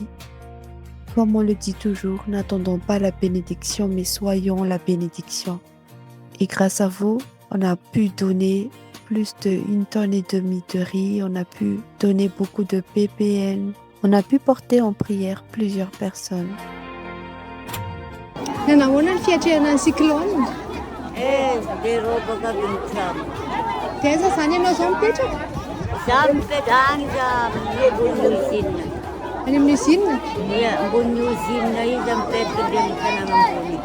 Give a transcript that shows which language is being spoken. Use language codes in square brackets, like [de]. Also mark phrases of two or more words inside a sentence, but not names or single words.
[fr] Comme on le dit toujours, n'attendons pas la bénédiction, mais soyons la bénédiction. Et grâce à vous, on a pu donner plus d'1,5 tonne de riz, on a pu donner beaucoup de PPN, on a pu porter en prière plusieurs personnes. [mg] Teza zany ianao zao mipetraka? Zaho mipetraka any any amin'ny usine. Ia, ambony usine izy mipetraka dia amin'ny tanàna ambony.